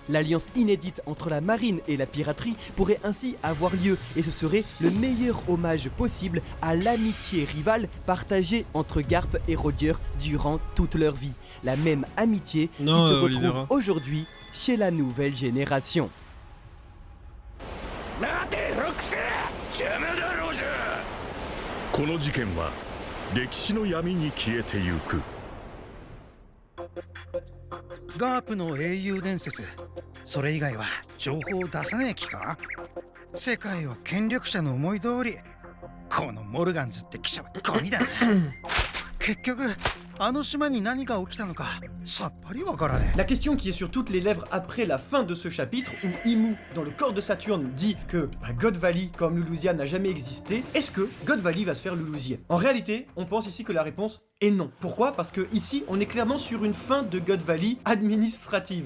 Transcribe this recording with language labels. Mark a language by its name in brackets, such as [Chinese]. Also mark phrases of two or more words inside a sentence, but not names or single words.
[French] L'alliance inédite entre la marine et la piraterie pourrait ainsi avoir lieu et ce serait le meilleur hommage possible à l'amitié rivale partagée entre Garp et Roger durant toute leur vie. La même amitié Non, qui se retrouve Olivera. aujourd'hui chez la nouvelle génération. [Japanese] 待てロックス邪魔だロジャー。この事件は歴史の闇に消えてゆく。ガープの英雄伝説、それ以外は情報を出さねえ気か。世界は権力者の思い通り。このモルガンズって記者はゴミだな。結局あの島に何が起きたのかさっぱりわからねえ。 [French] La question qui est sur toutes les lèvres après la fin de ce chapitre, où Imu, dans le corps de Saturne, dit que God Valley, comme Lulusia, n'a jamais existé, est-ce que God Valley va se faire lulusier? En réalité, on pense ici que la réponse est non. Pourquoi? Parce que ici, on est clairement sur une fin de God Valley administrative.